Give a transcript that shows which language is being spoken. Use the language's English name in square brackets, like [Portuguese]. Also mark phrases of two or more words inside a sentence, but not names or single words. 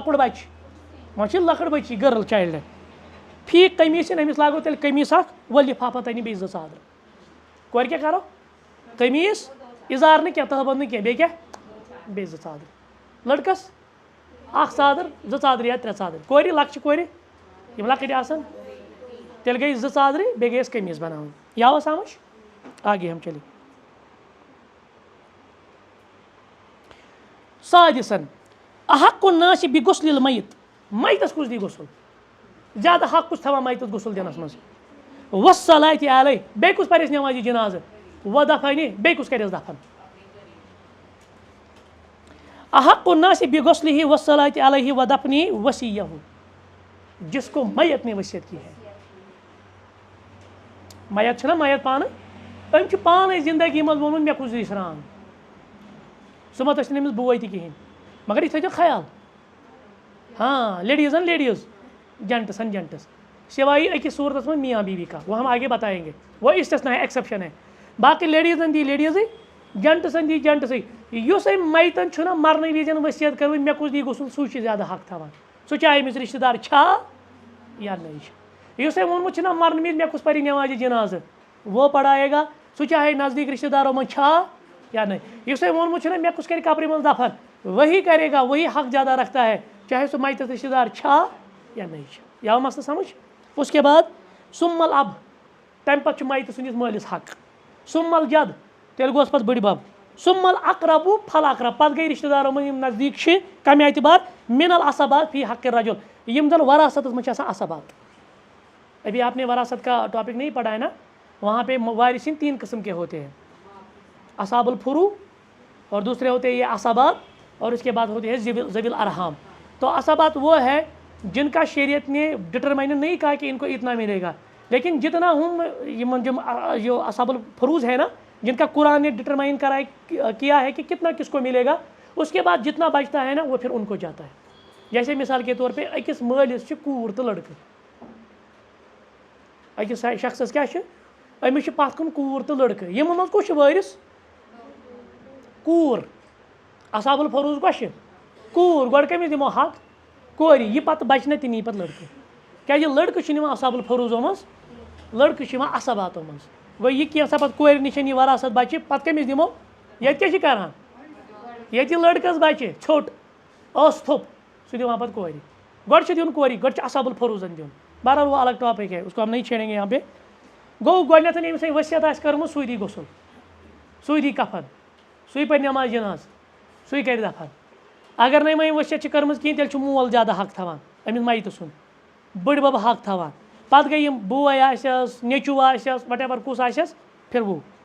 [Kashmiri] لۄکُٹ بچہِ وۄنۍ چھِ لۄکٕٹ بچی [English] girl child [Kashmiri] فی قمیٖص أمِس لاگو تیٚلہِ قمیٖص اکھ وَ لِفافہ تانۍ بیٚیہِ 2 ژادرٕ کورِ کیٛاہ کرو قمیٖص اِزار نہٕ کینٛہہ تہہ بنٛد نہٕ کینٛہہ بیٚیہِ کیٛاہ بیٚیہِ 2 ژادرٕ لڑکس 1 ژادر 2 ژادرٕ یا 3 ژادرٕ کورِ لۄکچہِ کورِ یِم لۄکٕٹۍ آسان تیٚلہِ گٔے 2 ژادرٕ بیٚیہِ گٔیَس قمیٖض بناوٕنۍ یہِ آوا سمجھ [Urdu] آگے ہم چلیے [Arabic] سادسن احق الناس بغسل المیت [Kashmiri] میتس کس دی غسل زیادہ حق کس تھوان میتس غسل دینس مز [Arabic] والصلاۃ علیہ [Kashmiri] بیٚیہِ کُس پرٮ۪س نٮ۪مازِ جنازٕ ودفنہِ بیٚیہِ کُس کریس دفن [Arabic] احق الناس بغسلہ والصلاۃ علیہ ودفنہ [Kashmiri] وصیہ [Urdu] جس کو میت نے وصیت کی ہے [Kashmiri] میت چھنا میت پانہٕ أمۍ چھُ پانے زندگی منٛز ووٚنمُت مےٚ کُس دی سرٛان سُہ مہ ٲسۍ نہٕ أمِس بوے تہِ کِہیٖنۍ مگر یہِ تھٲیزیو خیال ہاں لیڈیزن لیڈیز جینٹسن جینٹس سوائے أکِس صوٗرتس منٛز میاں [Urdu] بیوی کا وہ ہم آگے بتائیں گے وہ استثنا ہے ایکسیپشن ہے [Kashmiri] باقی لیڈیزن دی لیڈیزٕے جینٹسن دی جینٹسٕے یُس أمۍ میتن چھُنہ مرنہٕ وِزِ ؤصیت کٔرمٕژ مےٚ کُس دی غسل سُے چھُ زیادٕ حق تھاوان سُہ چاہے أمِس رشتہٕ دار چھا یا نہیں چھُ یُس أمۍ ووٚنمُت چھُنہ مرنہٕ وِزِ مےٚ کُس پرِ نٮ۪مازِ جنازٕ [Urdu] وہ پڑھائے گا [Kashmiri] سُہ چاہے نزدیٖک رشتہٕ دارو منٛز چھا یا نہیں یُس أمۍ ووٚنمُت چھُنہ مےٚ کُس کرِ قبرِ منٛز دفن [Urdu] وہی کرے گا وہی حق زیادہ رکھتا ہے [Kashmiri] چاہے سُہ میتس رشتہٕ دار چھا یا نہیں چھُ یاو مسلہٕ سمجھ [Urdu] اس کے بعد [Arabic] ثم الاب [Kashmiri] تمہِ پتہٕ چھُ میتہٕ سٕنٛدِس مٲلِس حق [Arabic] ثم الجد [Kashmiri] تیٚلہِ گوس پتہٕ بٕڈِ بب [Arabic] ثم الاقرب فل اقرب [Kashmiri] پتہٕ گٔے رشتہٕ دارو منٛز یِم نزدیٖک چھِ کمہِ اعتبار [Arabic] من العصبات فی حق الرجل [Kashmiri] یِم زن وراثتس منٛز چھِ آسان [Urdu] عصبات ابھی آپ نے وراثت کا ٹاپک نہیں پڑھا ہے نا وہاں پہ وارثین 3 قسم کے ہوتے ہیں اصحاب الفروع اور دوسرے ہوتے ہیں یہ عصبات اور اس کے بعد ہوتے ہیں ذوی الارحام تو عصبات وہ ہے جن کا شریعت نے ڈٹرمائن نہیں کہا کہ ان کو اتنا ملے گا لیکن جتنا جو اصحاب الفروض ہے نا جن کا قرآن نے ڈٹرمائن کیا ہے کہ کتنا کس کو ملے گا اس کے بعد جتنا بچتا ہے نا وہ پھر ان کو جاتا ہے جیسے مثال کے طور پہ [Kashmiri] أکِس مٲلِس چھِ کوٗر تہٕ لڑکہٕ أکِس شخصس کیٛاہ چھُ أمِس چھُ پتھ کُن کوٗر تہٕ لڑکہٕ یِمن منٛز کُس چھُ وٲرِث کوٗر اصحاب الفروض کۄس چھِ کوٗر گۄڈٕ کٔمِس دِمو حق کورِ یہِ پتہٕ بچہِ نہٕ تہِ نی پتہٕ لڑکہٕ کیٛازِ لڑکہٕ چھُنہٕ یِوان اصحاب الفروضو منٛز لڑکہٕ چھُ یِوان عصباتو منٛز گوٚو یہِ کینٛژھا پتہٕ کورِ نِش یہِ وراثت بچہِ پتہٕ کٔمِس دِمو ییٚتہِ کیٛاہ چھِ کران ییٚتہِ لڑکس بچہِ ژھوٚٹ ٲس تھوٚپ سُہ دِوان پتہٕ کورِ گۄڈٕ چھُ دیُن کورِ گۄڈٕ چھُ اصحاب الفروضن دیُن [Urdu] بہرحال وہ الگ ٹاپک ہے اس کو ہم نہیں چھیڑیں گے یہاں پہ [Kashmiri] گوٚو گۄڈنیٚتھ ییٚمِس وۄنۍ ؤصیت آسہِ کٔرمٕژ سُے دی غسل سُے دی کفن سُے پرِ نٮ۪ماز جناز سُے کرِ دفن اگر نہٕ وۄنۍ ؤصیت چھِ کٔرمٕژ کِہیٖنۍ تیٚلہِ چھُ مول زیادٕ حق تھاوان أمِس میتہٕ سُنٛد بٕڈِ بب حق تھاوان پتہٕ گٔے یِم بوے آسٮ۪س نیٚچوٗ آسٮ۪س [English] what ever [Kashmiri] کُس آسٮ۪س [Urdu] پھر وہ